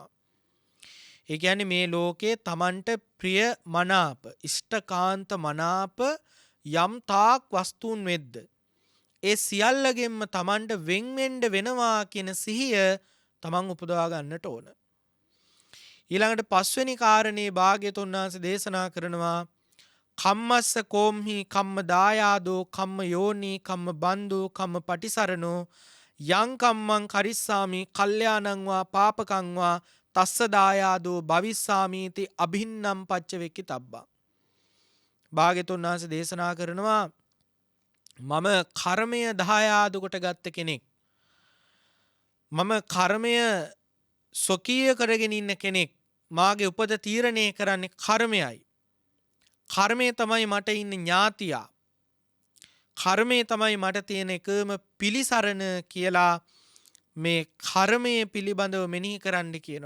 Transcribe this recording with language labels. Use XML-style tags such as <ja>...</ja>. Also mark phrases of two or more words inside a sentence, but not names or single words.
<si>ඒ කියන්නේ මේ ලෝකේ තමන්ට ප්‍රිය මනාප, ඉෂ්ඨකාන්ත මනාප යම් තාක් වස්තුන් වෙද්ද, ඒ සියල්ලගෙන්ම තමන්ට වෙන් වෙන්න වෙනවා කියන සිහිය තමන් උපදවා ගන්නට ඕන. ඊළඟට පස්වෙනි කාරණේ භාග්‍යවතුන් වහන්සේ දේශනා කරනවා</si> <pi>කම්මස්ස කෝම්හි කම්ම දායාදෝ කම්ම යෝනි කම්ම බන්දු කම්ම පටිසරණෝ යං කම්මං කරිස්සාමි කල්යාණං වා පාපකං වා තස්ස දායාදෝ භවිස්සාමීති අභින්නම් පච්චවෙක්කි තබ්බා.</pi> <si>භාග්‍යවතුන් වහන්සේ දේශනා කරනවා මම කර්මය දායාද කොට ගත්ත කෙනෙක්, මම කර්මය ස්වකීය කරගෙන ඉන්න කෙනෙක්, මාගේ උපත තීරණය කරන්නේ කර්මයයි. කර්මය තමයි මට ඉන්න ඥාතියා, කර්මය තමයි මට තියෙන එකම පිළිසරණ කියලා මේ කර්මය පිළිබඳව මෙනෙහි කරන්න කියනවා.</si>